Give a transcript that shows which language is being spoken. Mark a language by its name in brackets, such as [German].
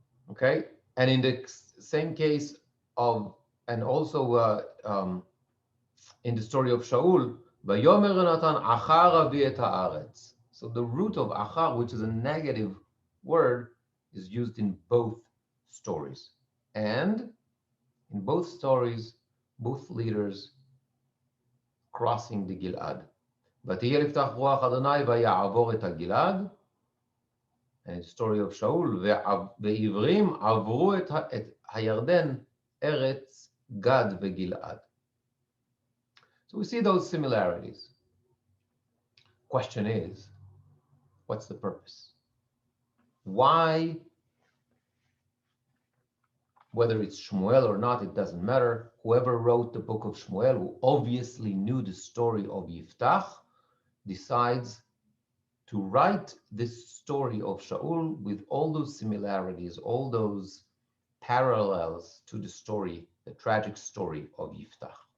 [English] Okay, and in the same case of, and also in the story of Shaul, [Hebrew] Vayomer Yonatan achar avi et haaretz. [English] So the root of achar, which is a negative word, is used in both stories. And in both stories, both leaders crossing the Gilad. [Hebrew] ותהיה לפתח רוח אדוני ויעבור את הגלעד. [English] And the story of Shaul, [Hebrew] ועברים עברו את הירדן, ארץ גד וגלעד. [English] So we see those similarities. Question is, what's the purpose? Why, whether it's Shmuel or not, it doesn't matter. Whoever wrote the book of Shmuel, who obviously knew the story of Yiftach, decides to write this story of Shaul with all those similarities, all those parallels to the story, the tragic story of Yiftach.